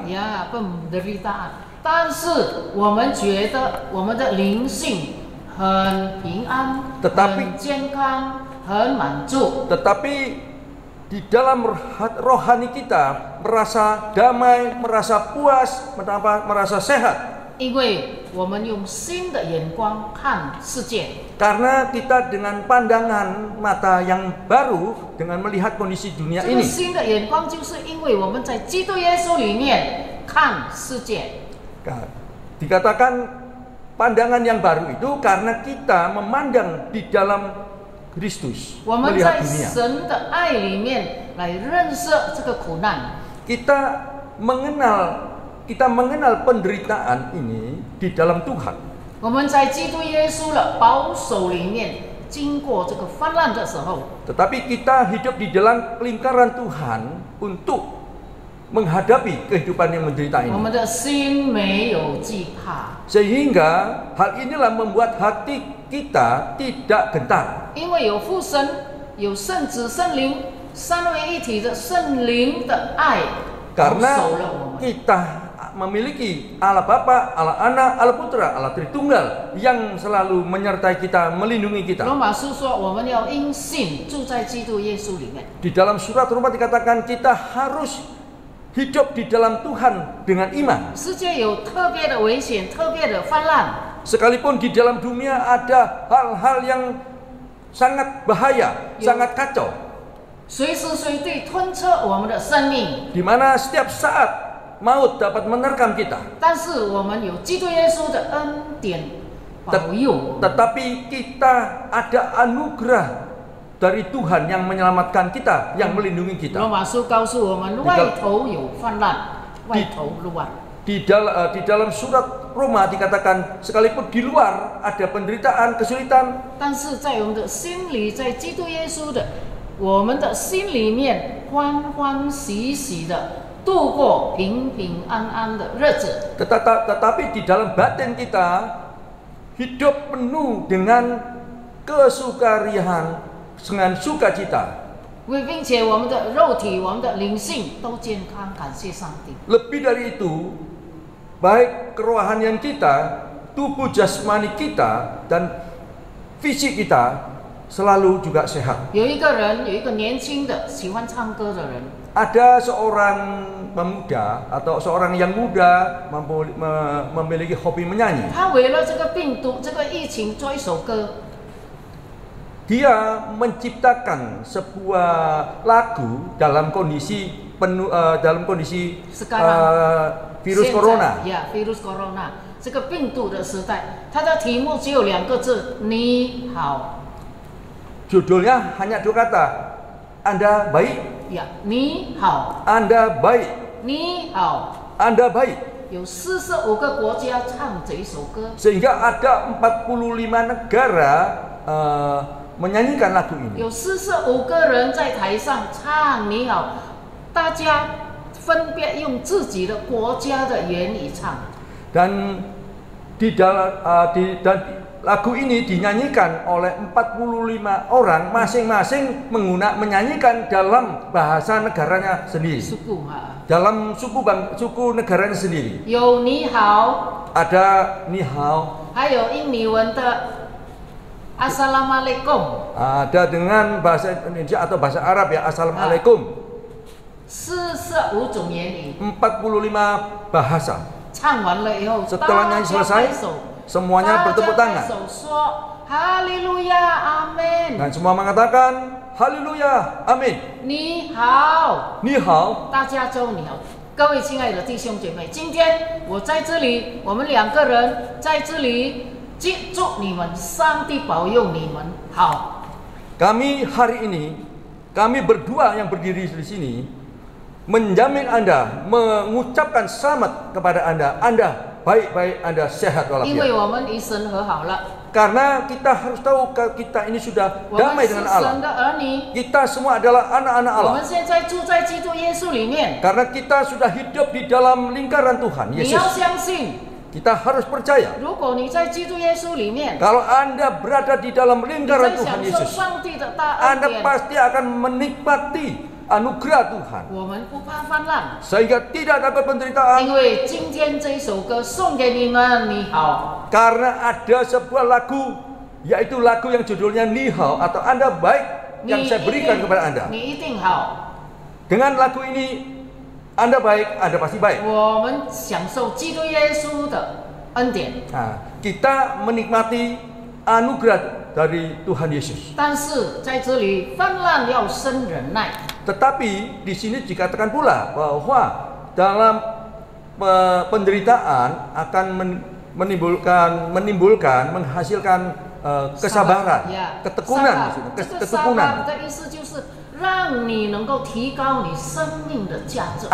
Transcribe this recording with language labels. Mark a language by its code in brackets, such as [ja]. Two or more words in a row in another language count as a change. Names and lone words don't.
[id] 呀penderitaan， [zh] 但是我们觉得我们的灵性很平安， [id] Tetapi- [zh] 很健康，很满足。 [id] tetapi di dalam rohani kita merasa damai, merasa puas, merasa sehat. [zh] 因为我们用新的眼光看世界， [id] Karena kita dengan pandangan mata yang baru dengan melihat kondisi dunia [zh] 这个 [id] ini. [zh] 新的眼光就是因为我们在基督耶稣里面看世界。 [id] Dikatakan pandangan yang baru itu karena kita memandang di dalam Kristus, [zh] 我们 [id] melihat [zh] 在 [id] dunia. [zh] 神的爱里面来认识这个苦难， [id] Kita mengenal penderitaan ini di dalam Tuhan. [zh] 我们在基督耶稣的保守里面经过这个泛滥的时候， [id] Tetapi kita hidup di dalam lingkaran Tuhan untuk menghadapi kehidupan yang menderita [zh] 我 [id] ini. [zh] 们的心没有惧怕， [id] Sehingga hal inilah membuat hati kita tidak gentar. [zh] 因为有父神、有圣子、圣灵三位一体的圣灵的爱保 [id] Karena [zh] 守了我们。 [id] kita memiliki Allah Bapa, Allah Anak, Allah Putra, Allah Tritunggal yang selalu menyertai kita, melindungi kita. [zh] 罗马书说，我们要因信住在基督耶稣里面。 [id] Di dalam surat Roma dikatakan kita harus hidup di dalam Tuhan dengan iman. [zh] 世界有特别的危险，特别的泛滥， [id] Sekalipun di dalam dunia ada hal-hal yang sangat bahaya, Ya. sangat kacau, [zh] 随时随地吞吃我们的生命。 [id] di mana setiap saat maut dapat menerkam kita. [zh] 但是我们有基督耶稣的恩典保佑， [id] Tetapi kita ada anugerah dari Tuhan yang menyelamatkan kita, yang melindungi [zh] 罗 [id] kita. [zh] 马书告诉我们，外头有泛滥，外头乱。 [id] Di dalam surat Roma dikatakan sekalipun di luar ada penderitaan, kesulitan, [zh] 但是在我们的心里，在基督耶稣的我们的心里面，欢欢喜喜的度过平平安安的日子。 [id] tetapi di dalam batin kita hidup penuh dengan kesukarian dengan sukacita. [zh] 并且我们的肉体、我们的灵性都健康，感谢上帝。 [id] Lebih dari itu, baik kerohanian kita, tubuh jasmani kita, dan fisik kita selalu juga sehat. [zh] 有一个年轻的喜欢唱歌的人， [id] Ada seorang pemuda atau seorang yang muda memiliki hobi menyanyi. [zh] 他为了这个病毒、这个疫情做一首歌。 [id] Dia menciptakan sebuah lagu dalam kondisi virus corona. Ya, virus corona [zh] 这个病毒的时代，它的题目只有2个字：你好。 [id] Judulnya hanya 2 kata, Anda baik. Ya, [zh] 你好， [id] Anda baik. [zh] 你好。 [id] Anda baik. [zh] 有45个国家唱这一首歌， [id] Sehingga ada 45 negara menyanyikan lagu ini. [zh] 有45个人在台上唱你好，大家分别用自己的国家的言语唱。 [id] Dan dan lagu ini dinyanyikan oleh 45 orang masing-masing menyanyikan dalam bahasa negaranya sendiri. Suku, Dalam suku negaranya sendiri. [zh] 有你好， [id] Ada [zh] 你好, 还有印尼文的 Assalamualaikum， [id] ada dengan bahasa Indonesia atau bahasa Arab ya Assalamualaikum. [zh] 45 种言语， [id] 45 bahasa. [zh] 唱完了以后， [id] Setelah nyanyi selesai, semuanya bertepuk tangan. [zh] 说哈利路亚，阿门。 [id] Dan semua mengatakan haleluya, amin. [zh] 你好，你好. 大家周你好，各位亲爱的弟兄姐妹，今天我在这里，我们2个人在这里，祝你们，上帝保佑你们好。 [id] Kami hari ini, kami berdua yang berdiri di sini menjamin Anda, mengucapkan selamat kepada Anda baik-baik, Anda sehat [zh] 因为 [id] walafiat. [zh] 我们与神和好了， [id] Karena kita harus tahu kita ini sudah [zh] 我们 [id] damai [zh] 是 [id] dengan [zh] 神 [id] Allah. [zh] 的儿女， [id] Kita semua adalah anak-anak [zh] 我 [id] Allah. [zh] 们现在住在基督耶稣里面。 [id] Karena kita sudah hidup di dalam lingkaran Tuhan [zh] 你要 [id] Yesus. [zh] 相信， [id] Kita harus percaya. [zh] 如果你在基督耶稣里面， [id] Kalau Anda berada di dalam [zh] 你 [id] lingkaran [zh] 在 [id] Tuhan [zh] 享受 [id] Yesus, [zh] 上帝的大恩 [id] Anda [zh] 典， [id] pasti akan menikmati anugerah Tuhan. [zh] 我们不怕泛滥， [id] Sehingga tidak dapat penderitaan. [zh] 因为今天这一首歌送给你们，你好。 [id] Karena ada sebuah lagu, yaitu lagu yang judulnya Nihao atau Anda baik yang saya berikan kepada Anda. [zh] 你一定好。 [id] Dengan lagu ini Anda baik, Anda pasti baik. [zh] 我们享受基督耶稣的恩典， [id] Nah, kita menikmati anugerah dari Tuhan Yesus. [zh] 但是在这里泛滥要生忍耐。 [id] Tetapi di sini dikatakan pula bahwa dalam penderitaan akan menimbulkan menghasilkan kesabaran, ya, ketekunan, [zh] 这个 [id] ketekunan. [zh] sabar的意思就是让你能够提高你生命的价值。